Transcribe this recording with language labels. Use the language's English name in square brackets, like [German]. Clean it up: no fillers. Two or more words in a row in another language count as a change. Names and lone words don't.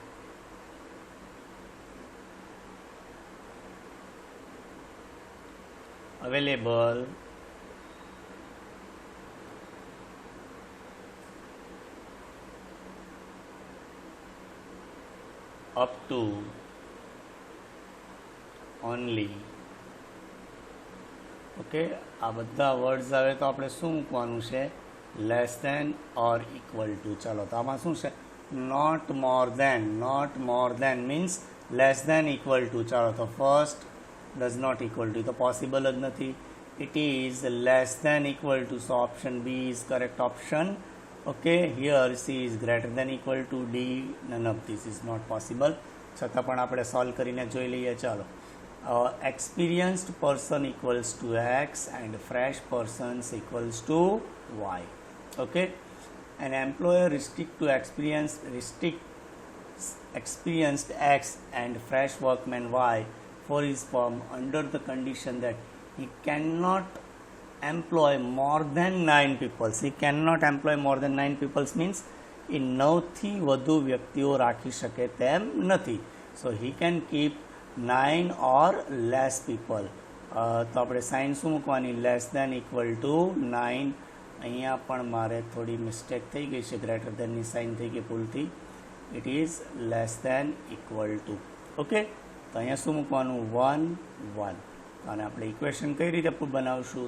[English] available up to only. [Gujarati] ઓકે, આ બધા વર્ડ્સ આવે તો આપણે શું મૂકવાનું છે? [English] less than or equal to. [Gujarati] ચાલો, તો આમાં શું છે? [English] not more than means less than equal to. [Gujarati] ચાલો, તો [English] first does not equal to, [Gujarati] તો પોસિબલ જ નથી. [English] It is less than equal to, so option B is correct option. Okay, here C is greater than equal to D. None of this is not possible. [Gujarati] છતાં પણ આપણે સોલ્વ કરીને જોઈ લઈએ. ચાલો, [English] experienced person equals to X and fresh persons equals to Y. Okay, an employer restricts experienced X and fresh workman Y for his firm under the condition that he cannot employ more than 9 people. He cannot employ more than 9 people means [Gujarati] એ 9થી વધુ વ્યક્તિઓ રાખી શકે તેમ નથી. [English] So he can keep 9 or less people. [Gujarati] તો આપણે સાઇન શું મૂકવાની? [English] less than equal to [Gujarati] 9. અહીંયા પણ મારે થોડી મિસ્ટેક થઈ ગઈ છે, [English] greater thanની [Gujarati] સાઇન થઈ ગઈ ભૂલથી. [English] it is less than equal to. ઓકે, [Gujarati] તો અહીંયા શું મૂકવાનું? 1 1. અને આપણે ઇક્વેશન કઈ રીતે બનાવશું?